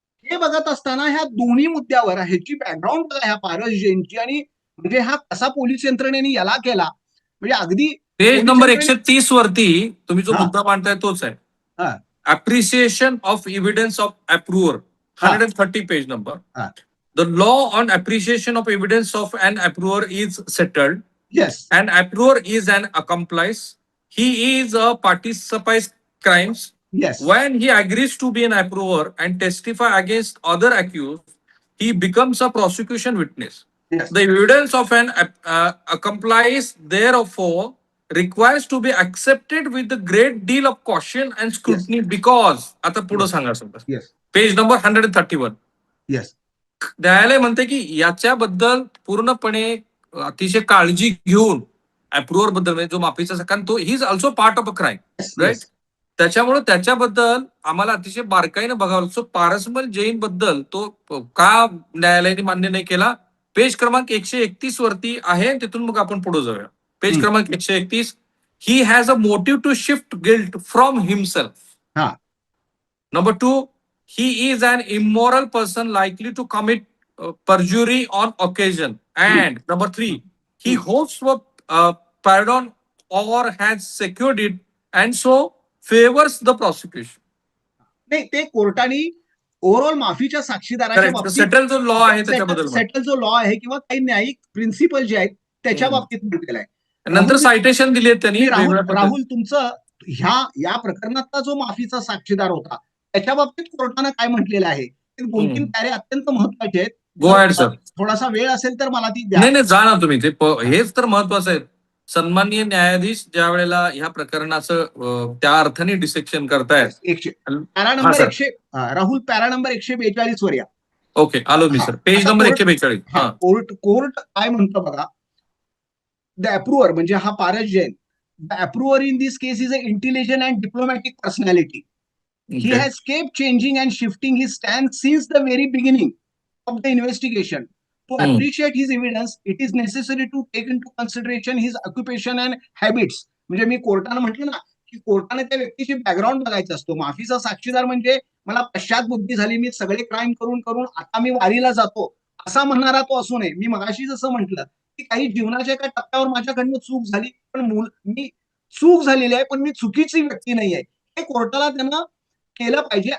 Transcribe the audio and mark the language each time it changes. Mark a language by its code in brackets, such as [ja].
[mr] हे बघत असताना ह्या दोन्ही मुद्द्यावर ह्याची बॅकग्राऊंड बघा, ह्या पारस जैनची, आणि म्हणजे हा कसा पोलीस यंत्रणेने याला केला, म्हणजे अगदी पेज नंबर 130 वरती तुम्ही जो हा. मुद्दा मांडताय तोच आहे. हा. Appreciation of evidence of अप्रुव्हर, 130 page number. हा. [en] The law on appreciation of evidence of an approver is settled. Yes. An approver is an accomplice. He is a participant crimes. Yes. When he agrees to be an approver and testify against other accused, he becomes a prosecution witness. Yes. The evidence of an accomplice therefore requires to be accepted with a great deal of caution and scrutiny because [mr] आता पुढे सांगा sir. [en] Yes. [mr] Page number 131. [en] Yes. [mr] न्यायालय म्हणते की याच्याबद्दल पूर्णपणे अतिशय काळजी घेऊन अप्रुव्हर बद्दल म्हणजे जो माफीचा, कारण तो [en] he is also part of a crime, [mr] right. त्याच्यामुळे त्याच्याबद्दल आम्हाला अतिशय बारकाईनं बघावं लागतो. पारसमल जैन बद्दल तो का न्यायालयाने मान्य नाही केला, पेज क्रमांक 131 वरती आहे, तिथून मग आपण पुढे जाऊया. पेज क्रमांक 131. [en] He has a motive to shift guilt from himself. Number 2, he is an immoral person likely to commit perjury on occasion. And number 3, he hopes for pardon or has secured it and so favors the prosecution. [mr] नाही, ते कोर्टाने overall माफीच्या साक्षीदाराच्या बाबतीत settle जो law आहे त्याच्याबद्दल settle जो law आहे किंवा काही न्यायिक प्रिन्सिपल जे आहेत त्याच्या बाबतीत म्हटलेलं आहे. नंतर सायटेशन दिली आहेत त्यांनी. राहुल तुमचं या प्रकरणातला जो माफीचा साक्षीदार होता त्याच्या बाबतीत कोर्टानं काय म्हटलेलं आहे, 2-3 पॅरे अत्यंत महत्वाचे आहेत. [en] Go ahead sir. [mr] थोडासा वेळ असेल तर मला ती द्या. नाही जा ना तुम्ही, ते हेच तर महत्वाचं आहे. सन्माननीय न्यायाधीश ज्या वेळेला ह्या प्रकरणाचं त्या अर्थाने डिसेक्शन करतायत. Para number 100 Rahul, para number 142 वर या. ओके, आलो मी सर. Page number 142. कोर्ट काय म्हणतं बघा, [en] the approver [mr] म्हणजे हा Paras Jain, [en] The approver in this case is a intelligent and diplomatic personality. He has kept changing and shifting his stance since the very beginning of the investigation. To appreciate his evidence, it is necessary to take into consideration his occupation and habits. [mr] म्हणजे मी कोर्टानं म्हटलं ना की कोर्टाने त्या व्यक्तीची background बघायचं असतो. माफीचा साक्षीदार म्हणजे मला पश्चात बुद्धी झाली, मी सगळे क्राईम करून करून आता मी वारीला जातो असा म्हणणारा तो असू नये. मी मगाशी जसं म्हटलं की काही जीवनाच्या एका टप्प्यावर माझ्याकडनं चूक झाली, पण मी चूक झालेली आहे पण मी चुकीची व्यक्ती नाही आहे, हे कोर्टाला त्यांना केलं पाहिजे.